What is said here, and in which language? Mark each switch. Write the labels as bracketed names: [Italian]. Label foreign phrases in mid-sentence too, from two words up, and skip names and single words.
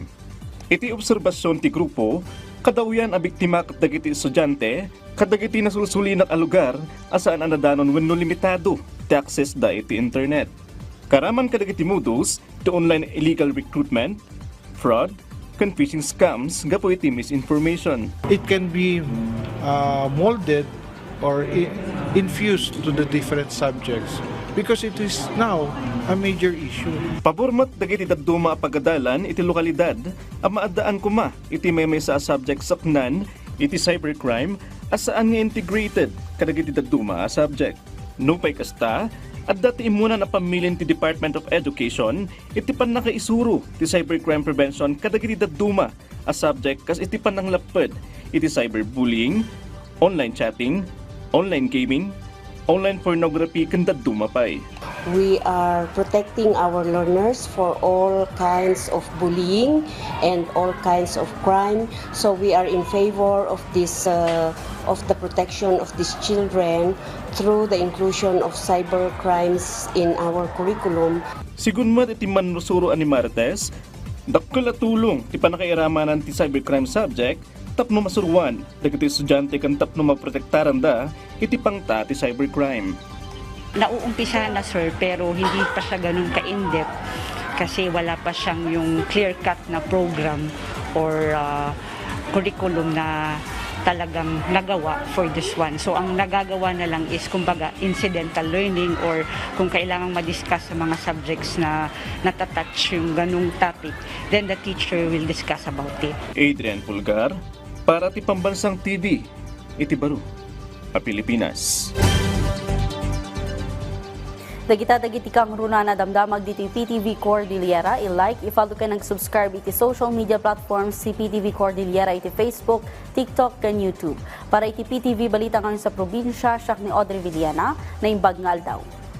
[Iloko] Iti obserbasyon ti grupo kadawyan a biktima ket dagiti estudyante kadagiti nasulsulinak a lugar asaan anadanon wenno limitado ti access da iti internet. Karaman kadagiti modus ti [English] online illegal recruitment, [Iloko] fraud, ken [English] phishing scams [Iloko] gapo iti misinformation. [English] It can be molded or infused to the different subjects because it is now a major issue. [Iloko] Pabormat dagiti dadduma a pagadalan iti lokalidad a maadaan kuma iti may sa subject saknan iti cybercrime asaan nga integrated kadagiti dadduma a subject. Nupay kasta at dati imunan a pamilin ti Department of Education iti panakaisuro ti [English] cybercrime prevention [Iloko] kadagiti dadduma a subject kas iti pananglaped iti cyberbullying, [English] online chatting, online gaming, online pornography [Iloko] ken dadduma pay. [English] We are protecting our learners for all kinds of bullying and all kinds of crime. So we are in favor of this of the protection of these children through the inclusion of cyber crimes in our curriculum. [Iloko] Sigunmat iti manusuro ani Martes, dakkel a tulong ti panakairamanan ti [English] cybercrime subject [Iloko] tapno masuruan, dagiti estudyante kan tapno maprotektaran da, iti pangta ti cybercrime. [Filipino] Nauumpisa na sir, pero hindi pa siya ganun ka-in-depth kasi wala pa siyang yung clear-cut na [English] program or curriculum [Filipino] na talagang nagawa [English] for this one. [Filipino] So ang nagagawa na lang is kumbaga [English] incidental learning [Filipino] or kung kailangang ma-discuss sa mga subjects na natatouch yung ganung topic, [English] then the teacher will discuss about it. [Iloko] Adrian Pulgar, para ti Pambansang TV, iti baro, a Pilipinas. Dagita-dagiti kang runa na damdamag dito PTV Cordillera. I-like, i-follow ka nag-subscribe iti [English] social media platforms [Iloko] si PTV Cordillera iti Facebook, TikTok, kan YouTube. Para iti PTV balita ngayon sa probinsya, siya ni Audrey Villana na imbag nga aldaw.